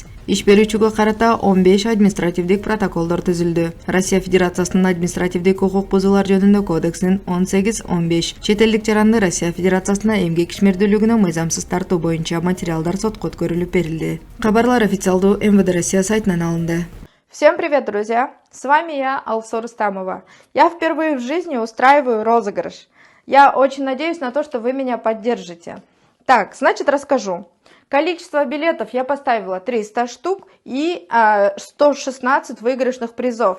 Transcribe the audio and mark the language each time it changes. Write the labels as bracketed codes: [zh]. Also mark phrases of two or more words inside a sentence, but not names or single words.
[ky] Иш берүүчүгө карата 15 административдик протоколдор түзүлдү. Россия Федерациясынын административдик укук бузуулар жөнүндө кодексинин 18-15 чет элдик жаранды Россия Федерациясына эмгек ишмердүүлүгүнө мыйзамсыз тартуу боюнча материалдар сотко өткөрүлүп берилди. Кабарлар официалдуу МВД Россия сайтынан алынды. [ru] Всем привет, друзья! С вами я, Алсу Рустамова. Я впервые в жизни устраиваю розыгрыш. Я очень надеюсь на то, что вы меня поддержите. Так, значит, расскажу. Количество билетов я поставила 300 штук и 116 выигрышных призов.